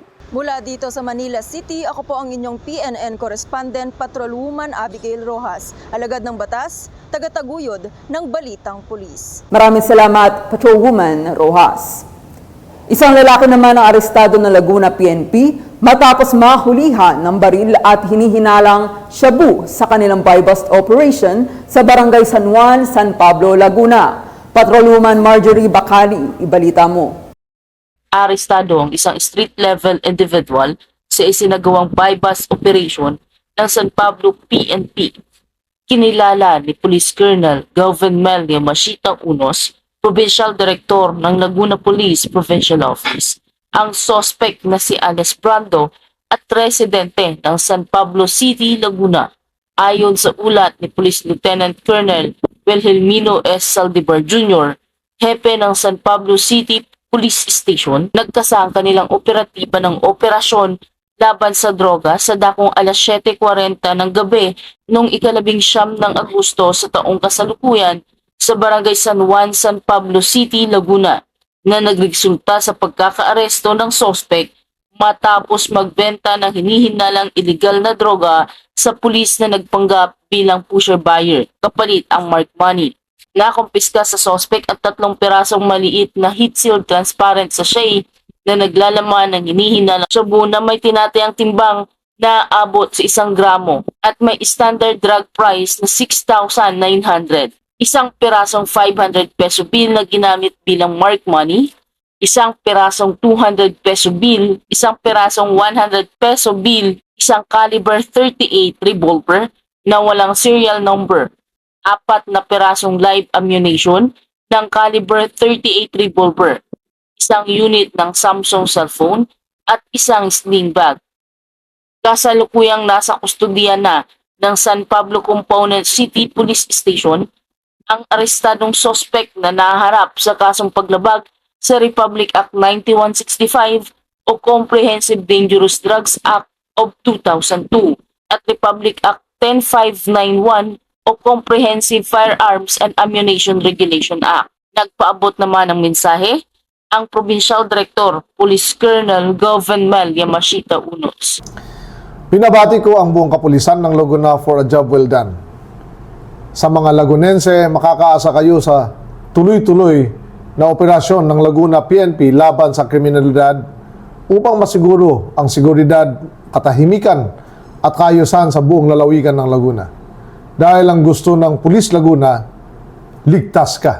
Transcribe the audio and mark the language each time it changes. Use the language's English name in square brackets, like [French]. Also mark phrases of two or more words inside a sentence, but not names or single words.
[Filipino] Mula dito sa Manila City, ako po ang inyong PNN correspondent, Patrolwoman Abigail Rojas, alagad ng batas, tagataguyod ng Balitang Pulis. Maraming salamat, Patrolwoman Rojas. Isang lalaki naman ang arestado ng Laguna PNP matapos mahulihan ng baril at hinihinalang shabu sa kanilang [English] buy-bust operation [Filipino] sa Barangay San Juan, San Pablo, Laguna. Patrolwoman Marjorie Bacali, ibalita mo. Arestado ang isang [English] street-level individual [Filipino] sa isinagawang [English] buy-bust operation [Filipino] ng San Pablo PNP. Kinilala ni Police Colonel Galvin Melia Machita Unos, [English] Provincial Director [Filipino] ng Laguna Police Provincial Office, ang suspect na si Alex Brando at residente ng San Pablo City, Laguna. Ayon sa ulat ni Police Lieutenant Colonel Wilhelmino S. Saldivar Jr., hepe ng San Pablo City Police Station, nagkasa ang kanilang operatiba ng operasyon laban sa droga sa dakong alas 7:40 ng gabi noong 19 ng Agosto sa taong kasalukuyan sa Barangay San Juan, San Pablo City, Laguna, na nagresulta sa pagkakaaresto ng suspect matapos magbenta ng hinihinalang illegal na droga sa pulis na nagpanggap bilang [English] pusher buyer, [Filipino] kapalit ang [English] marked money. [Filipino] Nakumpiska sa suspect at 3 pirasong maliit na [English] heat-sealed transparent sachet [Filipino] na naglalaman ng hinihinalang shabu na may tinatayang timbang na abot sa 1 gramo at may [English] standard drug price [Filipino] na 6,900. Isang pirasong 500 [English] peso bill [Filipino] na ginamit bilang [English] marked money, [Filipino] isang pirasong 200 [English] peso bill, [Filipino] isang pirasong 100 [English] peso bill, [Filipino] isang [English] caliber 38 revolver [Filipino] na walang [English] serial number, [Filipino] 4 na pirasong [English] live ammunition [Filipino] ng [English] caliber 38 revolver, [Filipino] isang unit ng Samsung cellphone at isang [English] sling bag. [Filipino] Kasalukuyang nasa kustodiya na ng San Pablo Component City Police Station ang arestadong suspect na naharap sa kasong paglabag sa Republic Act 9165 o Comprehensive Dangerous Drugs Act of 2002 at Republic Act 10591 o Comprehensive Firearms and Ammunition Regulation Act. Nagpaabot naman ng mensahe ang [English] Provincial Director, [Filipino] Police Colonel Galvin Melia Machita Unos. Binabati ko ang buong kapulisan ng Laguna [English] for a job well done. [Filipino] Sa mga Lagunense, makakaasa kayo sa tuloy-tuloy na operasyon ng Laguna PNP laban sa kriminalidad upang masiguro ang seguridad, katahimikan at kaayusan sa buong lalawigan ng Laguna. Dahil ang gusto ng Pulis Laguna, ligtas ka.